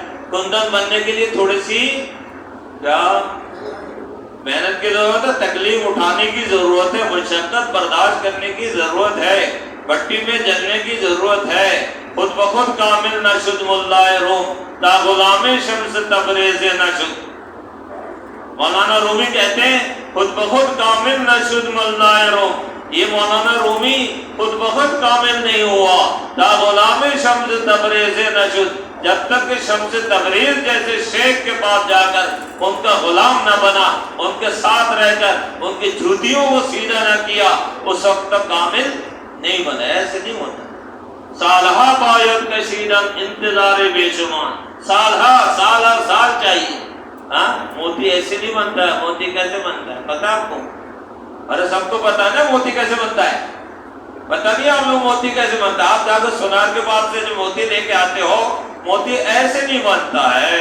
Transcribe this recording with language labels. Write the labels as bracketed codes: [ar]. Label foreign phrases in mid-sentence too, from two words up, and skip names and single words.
[ur] کندن بننے کے لیے تھوڑی سی کیا محنت کی ضرورت ہے، تکلیف اٹھانے کی ضرورت ہے، مشقت برداشت کرنے کی ضرورت ہے، بھٹی میں جلنے کی ضرورت ہے. [fa] خود بخود کامل نہ شد ملائے روم، تا غلام شمس تبریز نہ شد. [ur] مولانا رومی کہتے ہیں [fa] خود بخود کامل نہ شد ملائے روم، [ur] یہ مولانا رومی خود بخود کامل نہیں ہوا، [fa] تا غلام شمس تبریز نشد، [ur] جب تک کہ شمس تبریز جیسے شیخ کے پاس جا کر ان کا غلام نہ بنا، ان کے ساتھ رہ کر ان کی جوتیوں کو سیدھا نہ کیا، اس وقت تک کامل نہیں بنا۔ ایسے نہیں ہوتا۔ [fa] سالہا باید کشیدن انتظار بے شمار، [ur] سالہا سال ہر سال چاہیے۔ ہاں موتی ایسے نہیں بنتا ہے۔ موتی کیسے بنتا ہے پتا آپ کو؟ ارے سب کو پتا ہے نا موتی کیسے بنتا ہے؟ پتا نہیں آپ لوگ موتی کیسے بنتا ہے؟ آپ جا کر سونار کے پاس سے جو موتی لے کے آتے ہو، موتی ایسے نہیں بنتا ہے۔